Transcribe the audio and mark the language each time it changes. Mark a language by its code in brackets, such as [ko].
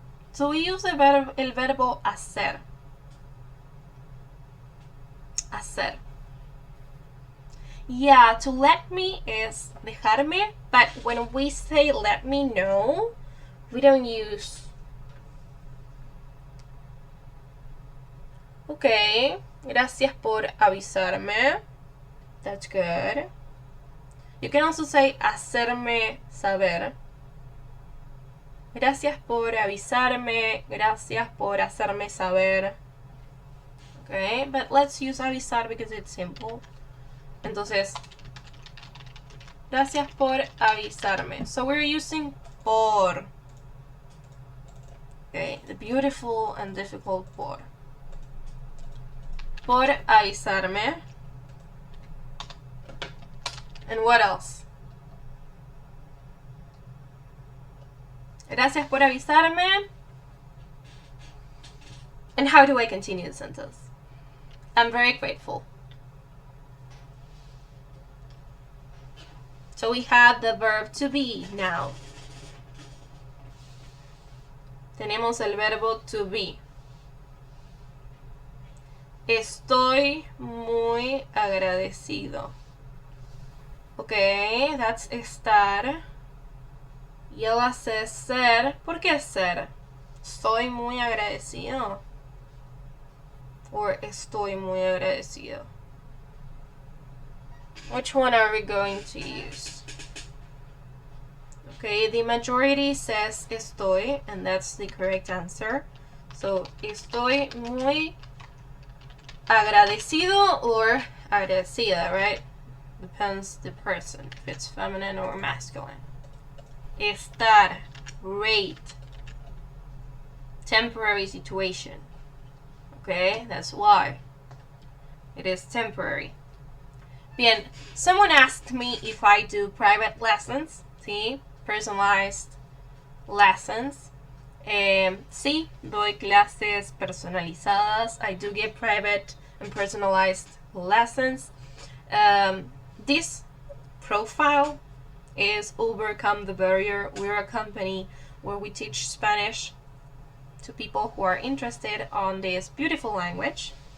[en] So we use [es] el verbo hacer. Hacer. [en] Yeah, to let me is dejarme, but when we say let me know, we don't use. Okay, [es] gracias por avisarme. [en] That's good. You can also say hacerme saber. [es] Gracias por avisarme. Gracias por hacerme saber. [en] Okay, but let's use avisar because it's simple. [es] Entonces, gracias por avisarme. [en] So we're using por. Okay, the beautiful and difficult por. [es] Por avisarme. [en] And what else? [es] Gracias por avisarme. [en] And how do I continue the sentence? I'm very grateful. So we have the verb to be now. [es] Tenemos el verbo to be. Estoy muy agradecido. [en] Okay, that's estar. [es] Y él hace ser. ¿Por qué ser? Estoy muy agradecido. Or estoy muy agradecido. [en] Which one are we going to use? Okay, the majority says estoy, and that's the correct answer. So, estoy muy agradecido or agradecida, right? Depends the person, if it's feminine or masculine. Estar, rate, temporary situation. Okay, that's why. It is temporary. Bien, someone asked me if I do private lessons, ¿sí? Personalized lessons. [es] Sí, doy clases personalizadas. [en] I do give private and personalized lessons. This profile is Overcome the Barrier. We're a company where we teach Spanish to people who are interested on this beautiful language.